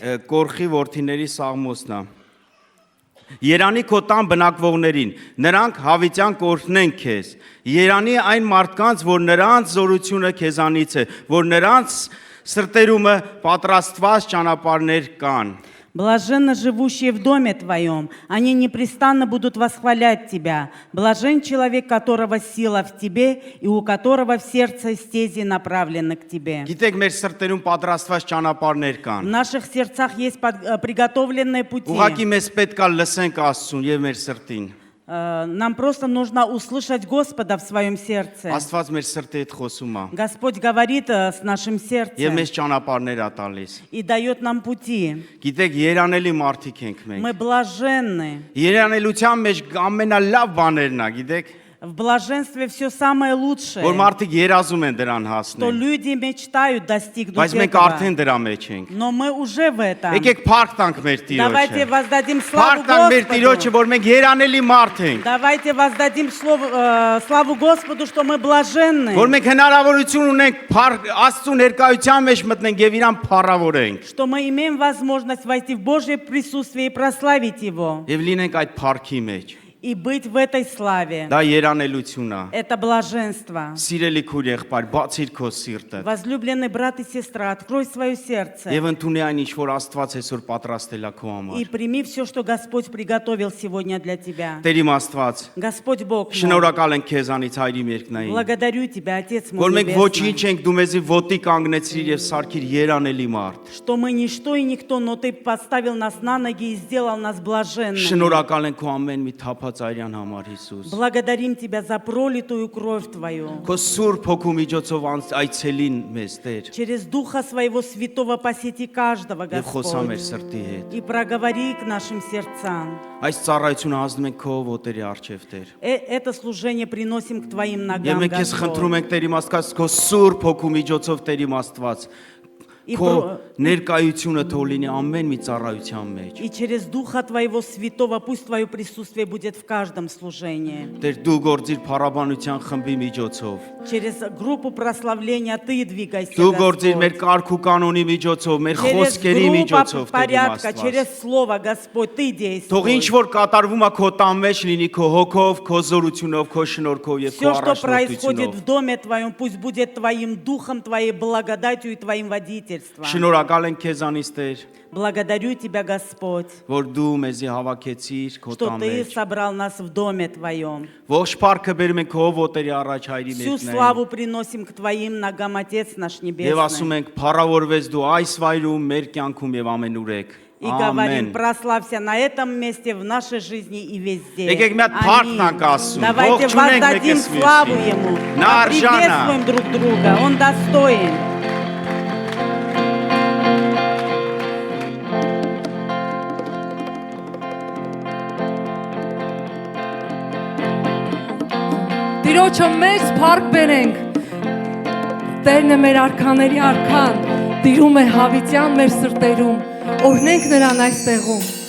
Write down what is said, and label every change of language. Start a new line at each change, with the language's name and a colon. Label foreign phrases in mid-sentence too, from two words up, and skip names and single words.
Armenian: Կորխի որդիների Սաղմոսն է։ Երանի քո տան բնակվողներին, նրանք հավիտյան կօրհնեն քեզ։ Երանի այն մարդկանց, որ նրանց զորությունը քեզանից է, որ նրանց սրտերումը պատրաստված ճանապարհներ կան։
Russian: Блаженны живущие в доме твоем, они непрестанно будут восхвалять тебя. Блажен человек, которого сила в тебе и у которого в сердце стези направлены к тебе.
Armenian: Գիտեք, մեր սրտերում պատրաստված ճանապարհներ
Russian: В
Armenian: կան։
Russian: наших сердцах есть приготовленные пути.
Armenian: Ուղղակի մեզ պետք է լսենք Աստծուն եւ մեր սրտին։
Russian: Нам просто нужно услышать Господа в своем сердце.
Armenian: Աստված մեր սրտի հետ խոսում է։
Russian: Господь говорит с нашим
Armenian: Եվ
Russian: сердцем
Armenian: մեզ ճանապարհներ է տալիս։
Russian: и дает нам пути.
Armenian: Գիտեք, երանելի մարդիկ ենք մենք։
Russian: Мы блаженны.
Armenian: Երանելության մեջ ամենալավ բաներն է, գիտեք,
Russian: В блаженстве все самое лучшее,
Armenian: որ մարդիկ երազում են դրան
Russian: что
Armenian: հասնել։
Russian: люди мечтают достигнуть
Armenian: Բայց մենք
Russian: этого.
Armenian: արդեն դրա մեջ ենք։
Russian: Но мы уже в этом.
Armenian: Եկեք փառք տանք մեր
Russian: Давайте
Armenian: Տիրոջը։
Russian: воздадим славу
Armenian: Փառք տանք մեր Տիրոջը,
Russian: Господу.
Armenian: որ մենք երանելի մարդ ենք։
Russian: Давайте воздадим славу Господу, что мы блаженны.
Armenian: Որ մենք հնարավորություն ունենք Աստծո ներկայության մեջ մտնենք եւ իրան փառավորենք։
Russian: Что мы имеем возможность войти в Божье присутствие и прославить Его.
Armenian: Եվ լինենք այդ փառքի մեջ։
Russian: И быть в этой славе.
Armenian: Դա երանելություն է։
Russian: Это блаженство.
Armenian: Սիրելի քույր եղբայր, բացիր քո սիրտը։
Russian: Возлюбленный брат и сестра, открой свое сердце.
Armenian: Եվ ընդունի այն ինչ որ Աստված այսօր պատրաստել է քո
Russian: И
Armenian: համար։
Russian: прими все, что Господь приготовил сегодня для тебя.
Armenian: Տեր իմ Աստված,
Russian: Господь Бог мой,
Armenian: շնորհակալ ենք քեզանից հայրի երկնային։
Russian: благодарю Тебя, Отец
Armenian: Որ
Russian: мой
Armenian: մենք ոչինչ
Russian: небесный,
Armenian: ենք, դու մեզի ոտի կանգնեցիր եւ սարքիր երանելի մարդ։
Russian: что мы ничто и никто, но Ты поставил нас на ноги и сделал нас блаженными.
Armenian: Շնորհակալ ենք քո ամեն մի թափած արյան համար, Հիսուս։
Russian: Благодарим Тебя за пролитую кровь Твою.
Armenian: Քո սուրբ հոգու միջոցով այցելին մեզ, Տեր,
Russian: Через Духа Своего Святого посети каждого,
Armenian: եւ խոսա մեր
Russian: Господь,
Armenian: սրտի հետ։
Russian: и проговори к нашим сердцам.
Armenian: Այս ծառայությունը ազդում ենք քո ոտերի առջև, Տեր։
Russian: Это служение приносим к Твоим
Armenian: Եվ
Russian: ногам,
Armenian: մենք քեզ խնդրում
Russian: Господь.
Armenian: ենք, Տեր իմ Աստված, քո սուրբ հոգու միջոցով, Տեր իմ Աստված,
Russian: И
Armenian: քո ներկայությունը թող լինի ամեն մի ծառայության մեջ։
Russian: И через Духа Твоего Святого пусть Твое присутствие будет в каждом служении.
Armenian: Տեր դու գործիր փառաբանության խմբի միջոցով։
Russian: Через группу прославления Ты двигайся,
Armenian: Դու գործիր մեր
Russian: Господь.
Armenian: կարգ ու կանոնի միջոցով, մեր
Russian: Через
Armenian: խոսքերի
Russian: группу
Armenian: միջոցով, Տեր իմ
Russian: порядка,
Armenian: Աստված։
Russian: через Слово, Господь, Ты
Armenian: Թող ինչ
Russian: действуй.
Armenian: որ կատարվում է քո տան մեջ լինի քո հոգով, քո зорությունով, քո շնորհքով եւ քո
Russian: Все, что происходит
Armenian: առաջնորդությունով։
Russian: в доме Твоем, пусть будет Твоим Духом, Твоей благодатью и Твоим водительством.
Armenian: Շնորհակալ ենք քեզանից, Տեր,
Russian: Благодарю Тебя, Господь,
Armenian: որ դու մեզի հավաքեցիր քո
Russian: что
Armenian: տան
Russian: Ты
Armenian: մեջ։
Russian: собрал нас в доме Твоем.
Armenian: Ողջ փառքը բերում ենք քո ոտերի առաջ հայրի
Russian: Всю
Armenian: մեկնային։
Russian: славу приносим к Твоим ногам, Отец наш
Armenian: Եվ ասում
Russian: Небесный.
Armenian: ենք փառավորվես դու այս վայրում, մեր кյանքում եւ ամենուրեք։
Russian: И говорим,
Armenian: Ամեն։
Russian: прославься на этом месте, в нашей жизни и везде.
Armenian: Եկեք մի հատ փառք տանք Աստծուն։
Russian: Давайте
Armenian: Ողջունենք
Russian: воздадим
Armenian: մեկս մյուսին։
Russian: славу Ему.
Armenian: Նա արժան է։
Russian: Поприветствуем друг друга. Он достоин.
Armenian: Տիրոջը մեծ փառք բերենք։ Տերն է մեր արքաների արքան, տիրում է հավիտյան մեր սրտերում, օրհնենք նրան այս տեղում։